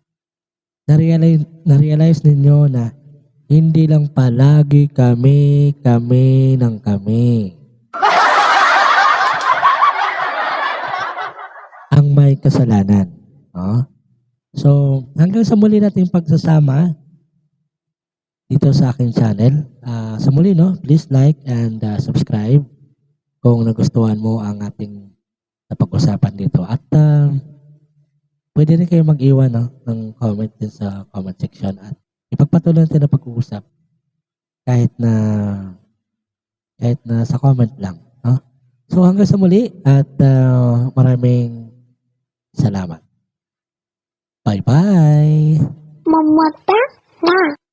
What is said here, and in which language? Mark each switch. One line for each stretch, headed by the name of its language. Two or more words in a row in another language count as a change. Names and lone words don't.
Filipino: Na-realize ninyo na hindi lang palagi kami ng kami ang may kasalanan. No? So, hanggang sa muli nating pagsasama dito sa aking channel. Sa muli,
English: no, please like and subscribe.
Filipino: kung nagustuhan mo ang ating napag-usapan dito. At pwede rin kayo mag-iwan ng comment din sa comment section at ipagpatuloy natin na pag-uusap kahit na sa comment lang. No? So hanggang sa muli at maraming salamat. Bye-bye! 么么哒，哇。